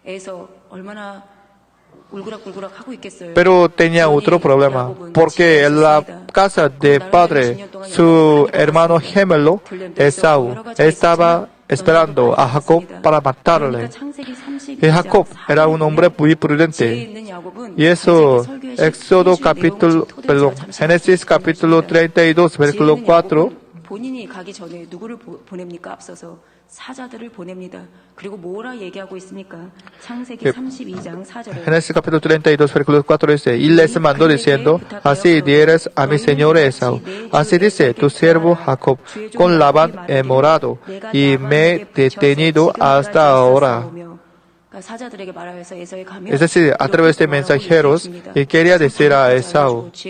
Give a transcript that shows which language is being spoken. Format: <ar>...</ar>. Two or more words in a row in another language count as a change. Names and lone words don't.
<es>Pero tenía otro problema, porque en la casa de padre, su hermano gemelo, Esaú, estaba esperando a Jacob para matarle. Y Jacob era un hombre muy prudente. Y eso, Génesis capítulo 32, versículo 4,</es> <ko>본인이 가기 전에 누구를 보냅니까? 앞서서 사자들을 보냅니다. 그리고 뭐라 얘기하고 있습니까? 창세기 32장 4절에</ko> <es>Génesis capítulo 32, versículo 4 dice, y les mandó diciendo, así dieres a mi señor Esaú, así dice tu siervo Jacob, con Labán he morado y me he detenido hasta ahora. Es decir, a través de mensajeros, y quería decir a Esaú.</es>